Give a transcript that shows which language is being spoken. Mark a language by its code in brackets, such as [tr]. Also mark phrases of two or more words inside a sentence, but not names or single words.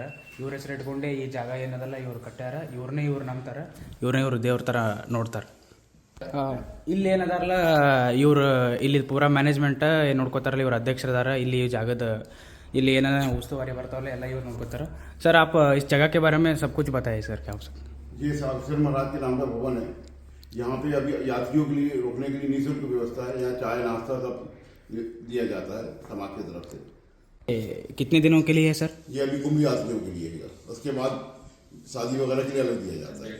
[kn] ಇವ್ರ ಹೆಸರು ಇಟ್ಕೊಂಡೆ ಈ ಜಾಗ ಏನದಲ್ಲ ಇವ್ರು ಕಟ್ಟ್ಯಾರ. ಇವ್ರನ್ನೇ ಇವ್ರು ನಂಬ್ತಾರೆ, ಇವ್ರು ದೇವ್ರ ಥರ ನೋಡ್ತಾರೆ. ಇಲ್ಲಿ ಏನದಾರಲ್ಲ ಇವ್ರು ಇಲ್ಲಿ ಪೂರಾ ಮ್ಯಾನೇಜ್ಮೆಂಟ್ ನೋಡ್ಕೋತಾರಲ್ಲ, ಇವ್ರು ಅಧ್ಯಕ್ಷರದಾರ. ಇಲ್ಲಿ ಈ ಜಾಗದ ಇಲ್ಲಿ ಏನಾರ ಉಸ್ತುವಾರಿ ಬರ್ತಾವಲ್ಲ ಎಲ್ಲ ಇವ್ರು ನೋಡ್ಕೋತಾರೆ. ಸರ್, [hi] आप इस जगह के बारे में सब कुछ बताइए सर, क्या हो सकता है? ये अग्रसेन महाराज के नाम का भवन है। यहाँ पे अभी यात्रियों के लिए रुकने के लिए निःशुल्क व्यवस्था है। यहाँ चाय नाश्ता सब दिया जाता है समाज की तरफ से। कितने दिनों के लिए है सर? ये अभी कुंभ यात्रियों के लिए है। उसके बाद शादी वगैरह के लिए अलग दिया जाता है।